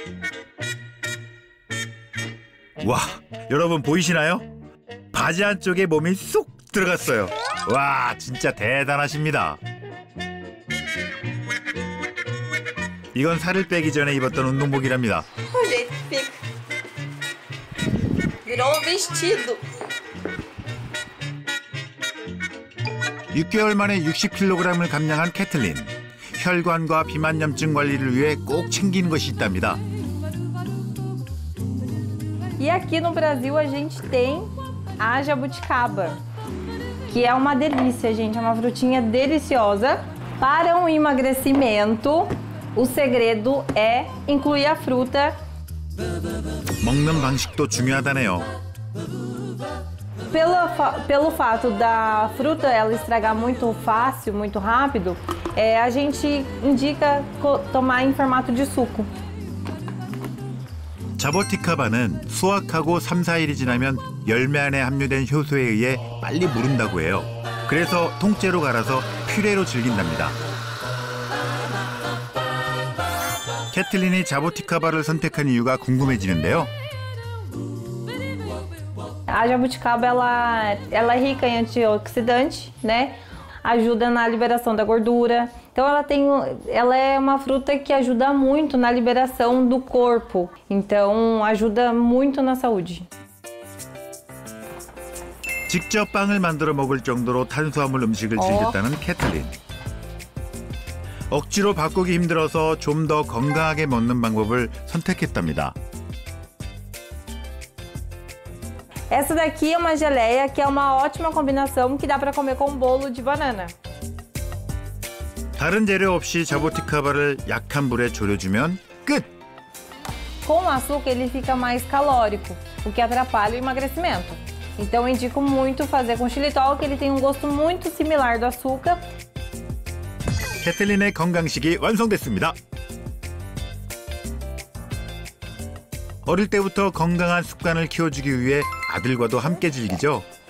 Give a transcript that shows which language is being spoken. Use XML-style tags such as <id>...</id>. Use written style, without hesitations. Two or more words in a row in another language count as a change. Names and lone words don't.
<ko>와, 여러분 보이시나요? 바지 안쪽에 몸이 쏙 들어갔어요. 와, 진짜 대단하십니다. 이건 살을 빼기 전에 입었던 운동복이랍니다.</ko> <pt>Virou um vestido.</pt> <ko>6개월 만에 60kg을 감량한 캐틀린. 혈관과 비만염증 관리를 위해 꼭 챙기는 것이 있답니다.</ko> <pt>E aqui no Brasil a gente tem a jabuticaba, que é uma delícia, gente, é uma frutinha deliciosa. Para um emagrecimento, o segredo é incluir a fruta.</pt> <ko>먹는 방식도 중요하다네요.</ko> <pt>Pelo fato da fruta ela estragar muito fácil, muito rápido, a gente indica tomar em formato de suco.</pt> <ko>자보티카바는 수확하고 3, 4일이 지나면 열매 안에 함유된 효소에 의해 빨리 무른다고 해요. 그래서 통째로 갈아서 퓨레로 즐긴답니다. 캐틀린이 자보티카바를 선택한 이유가 궁금해지는데요.</ko> <pt>A jabuticaba ela é rica em antioxidante, né? Ajuda na liberação da gordura. Então ela é uma fruta que ajuda muito na liberação do corpo. Então ajuda muito na saúde.</pt> <ko>직접 빵을 만들어 먹을 정도로 탄수화물 음식을 즐겼다는 캐틀린. 억지로 바꾸기 힘들어서 좀 더 건강하게 먹는 방법을 선택했답니다.</ko> <pt>Essa daqui é uma geleia que é uma ótima combinação que dá para comer com bolo de banana.</pt> <ko>다른 재료 없이 자보티카바를 약한 불에 졸여주면 끝!</ko> <pt>Com o açúcar ele fica mais calórico, o que atrapalha o emagrecimento. Então eu indico muito fazer com xilitol, que ele tem um gosto muito similar do açúcar.</pt> <ko>캐틀린의 건강식이 완성됐습니다. 어릴 때부터 건강한 습관을 키워주기 위해 아들과도 함께 즐기죠.</ko>